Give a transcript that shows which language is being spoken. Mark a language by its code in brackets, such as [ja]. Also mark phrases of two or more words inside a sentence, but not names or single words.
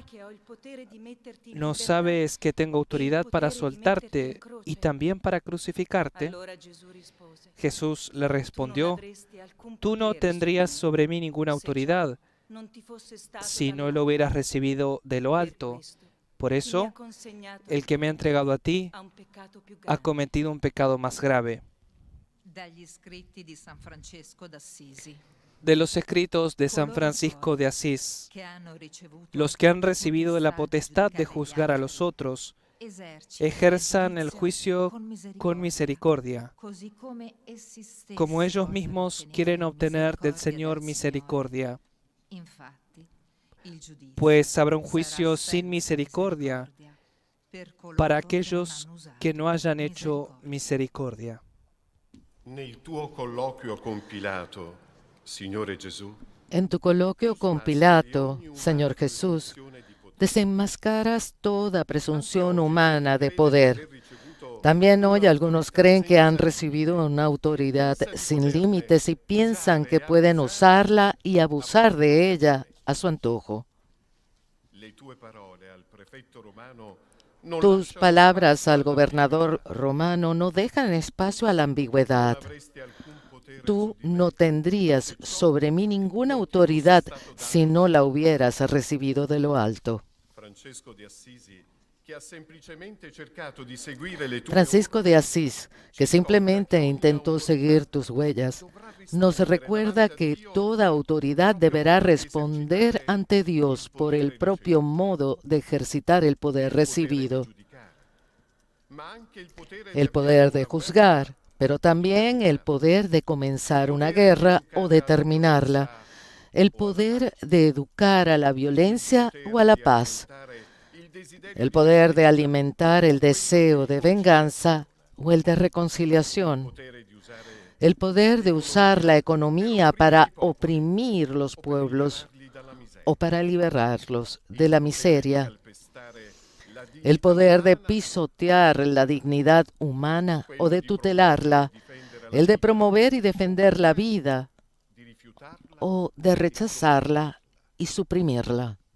[es] ¿No sabes que tengo autoridad para soltarte y también para crucificarte? Jesús le respondió, tú no tendrías sobre mí ninguna autoridad si no lo hubieras recibido de lo alto. Por eso, el que me ha entregado a ti ha cometido un pecado más grave. [it] Dagli scritti di San Francesco d'Assisi. [es] De los escritos de San Francisco de Asís, los que han recibido la potestad de juzgar a los otros, ejerzan el juicio con misericordia, como ellos mismos quieren obtener del Señor misericordia. pues habrá un juicio sin misericordia para aquellos que no hayan hecho misericordia. [it] Nel tuo colloquio con Pilato, Signore Gesù, [es] En tu coloquio con Pilato, Señor Jesús, desenmascaras toda presunción humana de poder. También hoy algunos creen que han recibido una autoridad sin límites y piensan que pueden usarla y abusar de ella a su antojo. [it] le tue parole al prefetto romano non [es] Tus [it] lasciano [es] palabras [it] spazio al alla [es] gobernador romano no dejan espacio a la ambigüedad. [it] non avresti alcun potere [es] Tú [it] su di me. [es] no tendrías sobre mí ninguna autoridad si no la hubieras recibido de lo alto. [it] Francesco di Assisi, che ha semplicemente cercato di seguire le tue [es] Francisco de Asís, que simplemente intentó seguir tus huellas, nos recuerda que toda autoridad deberá responder ante Dios por el propio modo de ejercitar el poder recibido, [it] ma anche il potere [es] el poder de una juzgar, pero también el poder de comenzar una guerra o de terminarla, el poder de educar a la violencia o a la paz, el poder de alimentar el deseo de venganza o el de reconciliación, el poder de usar la economía para oprimir los pueblos o para liberarlos de la miseria, el poder de pisotear la dignidad humana o de tutelarla, el de promover y defender la vida o de rechazarla y suprimirla.